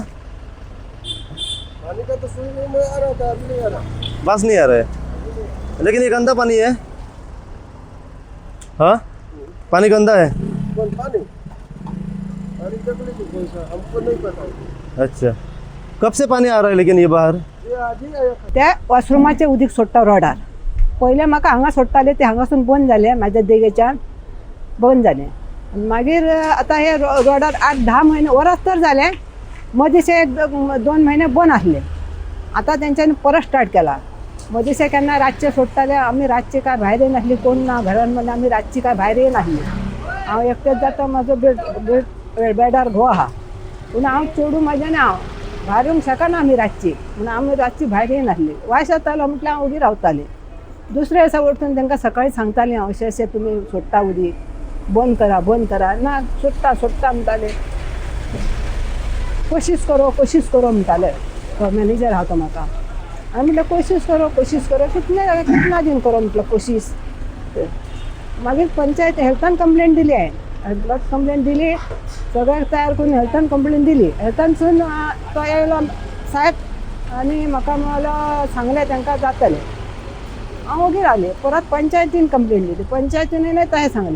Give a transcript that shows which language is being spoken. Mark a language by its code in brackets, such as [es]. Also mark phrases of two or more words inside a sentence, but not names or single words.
[hi] पानी का तो सुई में आ रहा था, अभी नहीं आ रहा। बास नहीं आ रहा है लेकिन ये गंदा पानी है। हाँ, पानी गंदा है। कौन पानी तकलीफ कौन सा हमको नहीं पता। अच्छा, कब से पानी आ रहा है लेकिन ये बाहर? ये आज ही आया। [kok] त्या वॉशरूमाचे उदीक सोडटा रोडार। पयले म्हाका हांगा सोडटाले ते हांगासून बंद जाले, म्हाज्या देगेच्यान बंद जाले। मागीर आतां हे रोडार 8-10 म्हयने वरास तर जाले, मदींचे 1-2 म्हयने बंद आसले। आतां तेंच्यांनी परत स्टार्ट केला। मदींचे केन्ना रातचे सोडटाले, आमी रातचे काय भायर येनासली, कोण ना घरांमध्ये आमी रातची काय भायर येनासली। हांव एकटेच जाता, म्हाजो बेडार घो आहा पूण हांव चेडूं म्हाजें हांव भायर येवंक शकना आमी रातची म्हणून आमी रातची भायर येनासली। वास येतालो म्हटल्यार हांव उगी रावतालें। दुसऱ्या दिसा वरतून तांकां सकाळीं सांगतालें हांव अशें अशें तुमी सोडटा उदीक बंद करा ना, सोडटा म्हणटाले। [hi] कोशिश करो [kok] म्हणटाले मॅनेजर आहा तो म्हाका। हांवें म्हटलें [hi] कोशिश करो कितना दिन करो [kok] म्हटलं कोशिश। मागीर पंचायत हेल्थान कंप्लेंट दिली, हेल्थान कंप्लेंट दिली, सगळ्याक तयार करून हेल्थान कंप्लेंट दिली। हेल्थानसून तो येयलो साहेब आणि म्हाका म्हणलो सांगलें तांकां जातलें। हांव ओगी रावलें, परत पंचायतीन कंप्लेंट दिली, पंचायतीन तशें सांगलें।